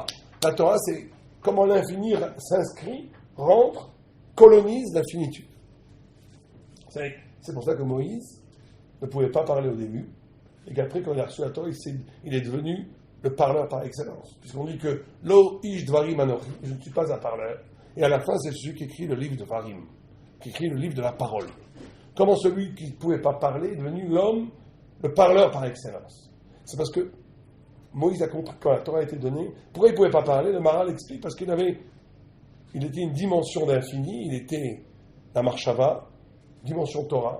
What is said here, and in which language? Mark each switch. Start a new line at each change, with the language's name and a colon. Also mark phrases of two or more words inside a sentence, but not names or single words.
French: La Torah, c'est comment l'infini s'inscrit, rentre, colonise la finitude. C'est pour ça que Moïse ne pouvait pas parler au début, et qu'après, quand il a reçu la Torah, il est devenu le parleur par excellence. Puisqu'on dit que
Hebrew: לא איש דברים אנכי,
French: je ne suis pas un parleur. Et à la fin, c'est celui qui écrit le livre de Varim, qui écrit le livre de la parole. Comment celui qui ne pouvait pas parler est devenu l'homme, le parleur par excellence? C'est parce que Moïse a compris quand la Torah a été donnée. Pourquoi il ne pouvait pas parler? Le Maharal explique parce qu'il était une dimension d'infini, il était la Marshava, dimension Torah.